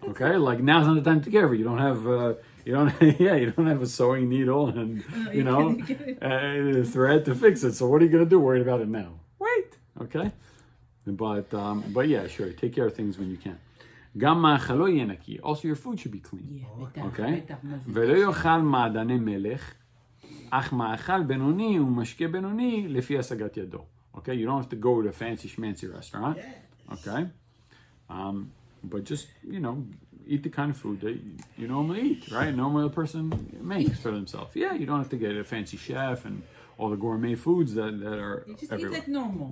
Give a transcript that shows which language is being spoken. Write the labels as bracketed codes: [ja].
[en] Okay, like now's not the time to take care of it. You don't have you don't have a sewing needle and a thread to fix it. So what are you gonna do? Worried about it now? Wait. Okay. But yeah, sure. Take care of things when you can. [he] גם מאכלו יהיה נקי. [en] Also your food should be clean. [he] Yeah, בטח, אוקיי? בטח, מה זה? ולא יאכל מעדני מלך, אך מאכל בינוני ומשקה בינוני לפי השגת ידו. [en] Okay, you don't have to go to a fancy schmancy restaurant. Okay, but just eat the kind of food that you normally eat, right? Normally a person makes for themselves. Yeah, you don't have to get a fancy chef and all the gourmet foods that are You just eat everywhere. like normal.